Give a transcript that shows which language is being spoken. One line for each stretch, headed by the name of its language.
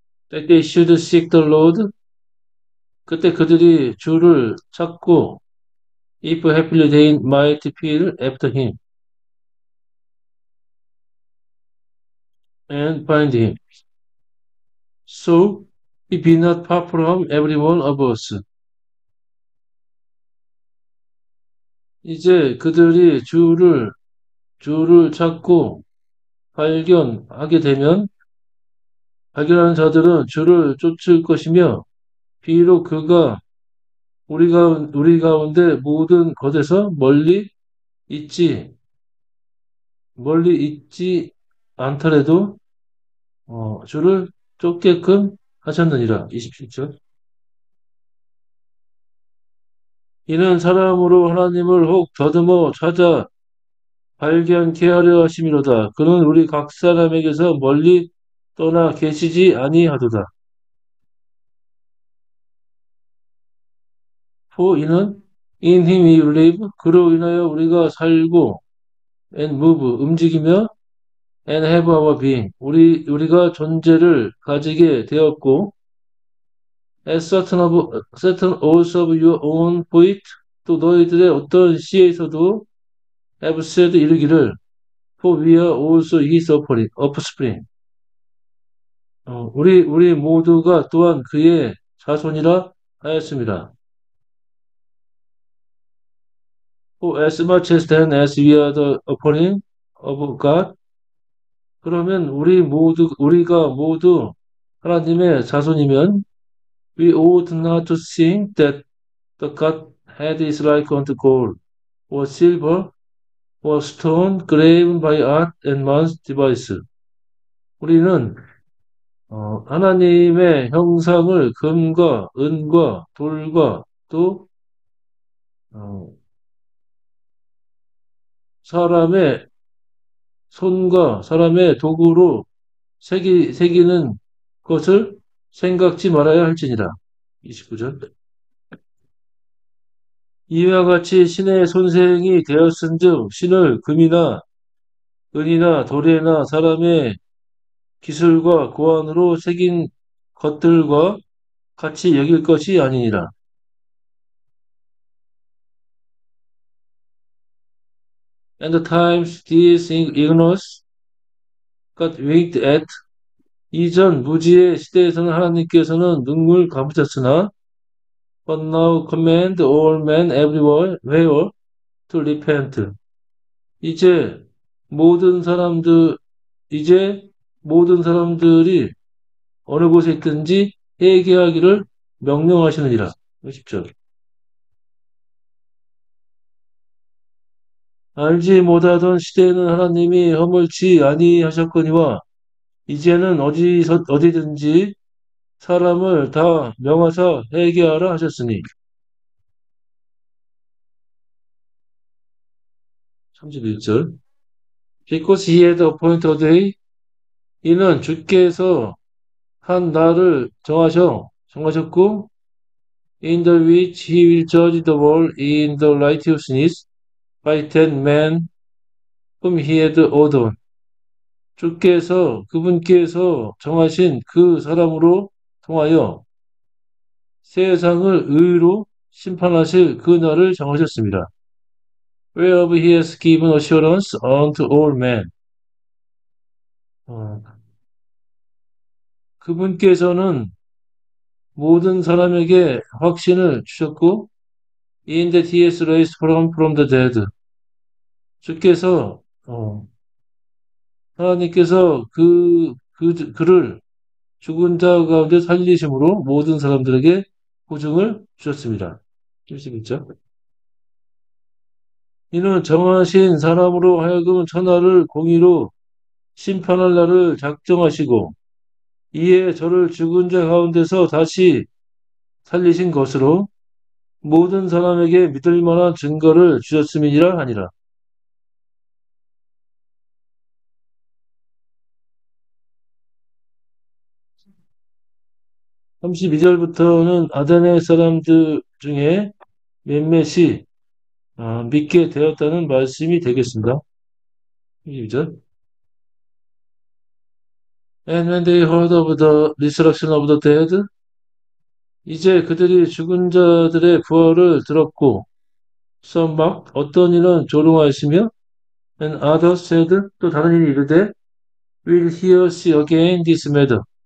English: That they should seek the Lord.
Korean: 그때 그들이 주를 찾고
English: if happily they might feel after him and find him. So he be not far from every one of us.
Korean: 이제 그들이 주를 찾고 발견하게 되면 발견하는 자들은 주를 쫓을 것이며 비록 그가 우리 가운데 모든 것에서 있지 멀리 있지 않더라도 주를 쫓게끔 하셨느니라. 27절. 이는 사람으로 하나님을 혹 더듬어 찾아 발견케 하려 하심이로다. 그는 우리 각 사람에게서 멀리 떠나 계시지 아니하도다.
English: For
Korean: 이는
English: in him we live
Korean: 그로 인하여 우리가 살고
English: and move
Korean: 움직이며
English: and have our being
Korean: 우리가 존재를 가지게 되었고
English: as certain also of your own poet
Korean: 또 너희들의 어떤 시에서도
English: have said
Korean: 이르기를
English: for we are also his offspring.
Korean: 우리 모두가 또한 그의 자손이라 하였습니다.
English: For as much as then as we are the offspring of God
Korean: 그러면 우리가 모두 하나님의 자손이면
English: we ought not to think that the Godhead is like unto gold or silver or stone graven by art and man's device.
Korean: 우리는 하나님의 형상을 금과 은과 돌과 또 어, 사람의 손과 사람의 도구로 새기는 것을 생각지 말아야 할지니라. 29절. 이와 같이 신의 손생이 되었은즉 신을 금이나 은이나 도래나 사람의 기술과 고안으로 새긴 것들과 같이 여길 것이 아니니라.
English: And the times this ignorance got winked at
Korean: 이전 무지의 시대에서는 하나님께서는 눈물 감으셨으나
English: but now command all men everywhere where to repent.
Korean: 이제 모든 사람들 이제 모든 사람들이 어느 곳에 있든지 회개하기를 명령하시느니라. 10절. 알지 못하던 시대에는 하나님이 허물치 아니하셨거니와 이제는 어디든지 사람을 다 명하사 회개하라 하셨으니. 31절.
English: Because he had appointed a day,
Korean: 이는 주께서 한 날을 정하셨고,
English: in the which he will judge the world in the righteousness by ten men whom he had ordained.
Korean: 그분께서 정하신 그 사람으로 통하여 세상을 의로 심판하실 그 날을 정하셨습니다.
English: Whereof he has given assurance unto all men.
Korean: 어, 그분께서는 모든 사람에게 확신을 주셨고,
English: in that he has raised from the dead.
Korean: 주께서, 하나님께서 그를 죽은 자 가운데 살리심으로 모든 사람들에게 보증을 주셨습니다. 71절. 이는 정하신 사람으로 하여금 천하를 공의로 심판할 날을 작정하시고 이에 저를 죽은 자 가운데서 다시 살리신 것으로 모든 사람에게 믿을 만한 증거를 주셨음이니라 하니라. 32절부터는 아테네 사람들 중에 몇몇이 믿게 되었다는 말씀이 되겠습니다. 32절.
English: And when they heard of the resurrection of the dead,
Korean: 이제 그들이 죽은 자들의 부활을 들었고,
English: some mocked,
Korean: 어떤 이는 조롱하시며,
English: and others said,
Korean: 또 다른 이는 이르되,
English: will hear see again this matter.